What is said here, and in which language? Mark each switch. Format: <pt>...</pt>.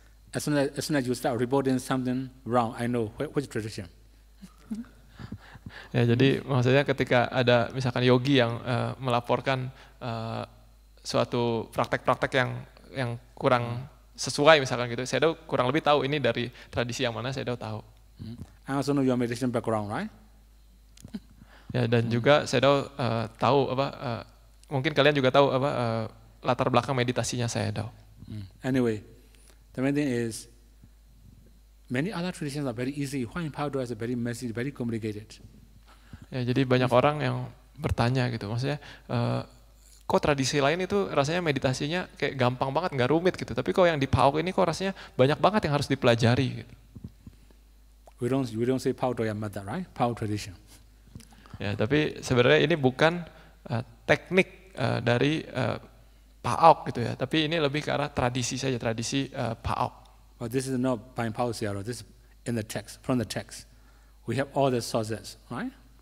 <en>As soon as you start reporting something wrong, I know which tradition.</en> <id>Ya, jadi maksudnya ketika ada misalkan yogi yang melaporkan suatu praktek-praktek yang kurang sesuai misalkan gitu, saya kurang lebih tahu ini dari tradisi yang mana, saya tahu.</id> <en>I also know your meditation background, right?</en> <id>Ya, dan juga saya tahu mungkin kalian juga tahu latar belakang meditasinya saya tahu.</id> <en>Anyway, the main thing is many other traditions are very easy. Why in Paudaya is very messy, very complicated?</en> <id>Ya, jadi banyak orang yang bertanya gitu, maksudnya kok tradisi lain itu rasanya meditasinya kayak gampang banget, nggak rumit gitu. Tapi kok yang di PAUK ini kok rasanya banyak banget yang harus dipelajari. Gitu.</id> <en>We don't say Paudaya method, right? PAUK tradition.</en> <id>Ya, tapi sebenarnya ini bukan teknik dari PAUK gitu ya. Tapi ini lebih ke arah tradisi saja, tradisi PAUK.</id> <en>But this is not by PAUK Siaro. This is in the text, from the text. We have all the sources, right?</en>